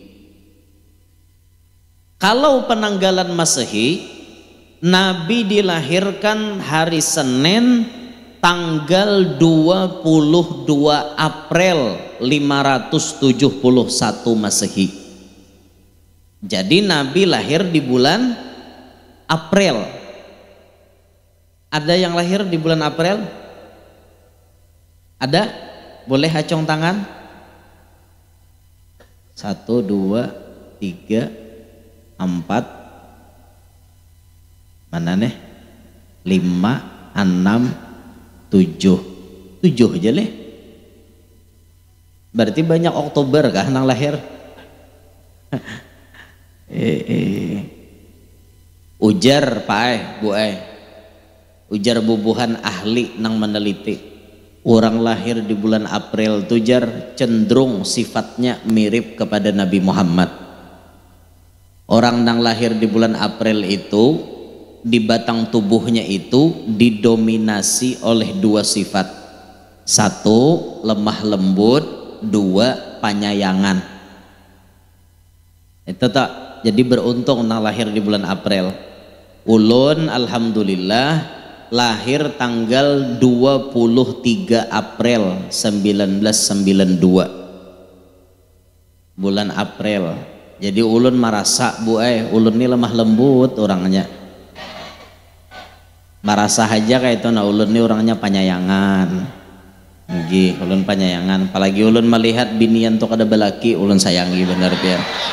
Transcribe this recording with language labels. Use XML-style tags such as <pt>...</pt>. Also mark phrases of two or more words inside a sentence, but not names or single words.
<id>Kalau penanggalan Masehi, Nabi dilahirkan hari Senin tanggal 22 April 571 Masehi. Jadi Nabi lahir di bulan April. Ada yang lahir di bulan April? Ada? Boleh acung tangan? 1, 2, 3, 4, mana nih? 5, 6, 7 aja leh.</id> <bjn>Berarti banyak Oktober kah nang lahir? Ujar Pak Bu ujar bubuhan ahli nang meneliti, orang lahir di bulan April tujar cenderung sifatnya mirip kepada Nabi Muhammad.</bjn> <id>Orang nang lahir di bulan April itu di batang tubuhnya itu didominasi oleh dua sifat. Satu, lemah lembut. Dua, panyayangan.</id> <bjn>Itu tak.</bjn> <id>Jadi beruntung nang lahir di bulan April. Ulun alhamdulillah lahir tanggal 23 April 1992. Bulan April. Jadi ulun merasa ulun ini lemah lembut orangnya. Merasa aja kayak itu, nah ulun ini orangnya panyayangan.</id> <bjn>Nggih, ulun panyayangan. Apalagi ulun melihat binian tuh kada belaki, ulun sayangi bener pian.</bjn>